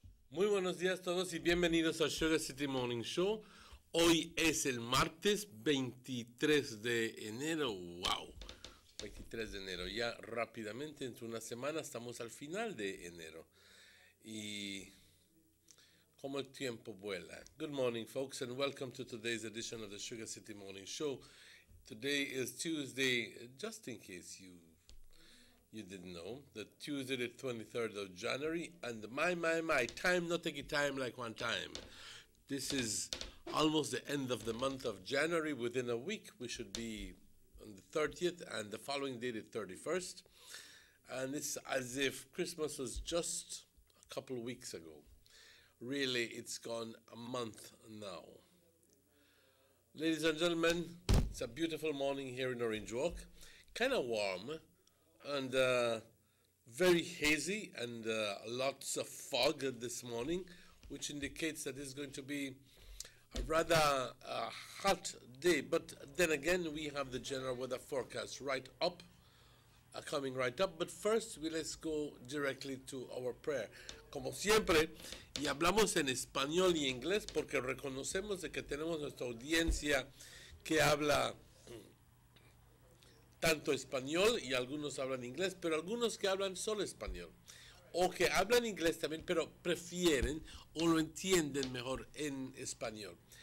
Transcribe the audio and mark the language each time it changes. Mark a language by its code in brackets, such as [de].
[es] Muy buenos días a todos y bienvenidos al Sugar City Morning Show. Hoy es el martes 23 de enero. ¡Wow! 23 de enero. Ya rápidamente, entre una semana, estamos al final de enero. Y como el tiempo vuela. [en] Good morning, folks, and welcome to today's edition of the Sugar City Morning Show. Today is Tuesday, just in case you didn't know, the Tuesday the 23rd of January, and my, time not take time like one time. This is almost the end of the month of January. Within a week, we should be on the 30th, and the following day, the 31st. And it's as if Christmas was just a couple of weeks ago. Really, it's gone a month now. Ladies and gentlemen, it's a beautiful morning here in Orange Walk. Kind of warm and very hazy and lots of fog this morning, which indicates that it's going to be a rather hot day. But then again, we have the general weather forecast coming right up. But first, let's go directly to our prayer. [es] Como siempre, y hablamos en español y inglés porque reconocemos de que tenemos nuestra audiencia que habla tanto español y algunos hablan inglés, pero algunos que hablan solo español o que hablan inglés también, pero prefieren o lo entienden mejor en español.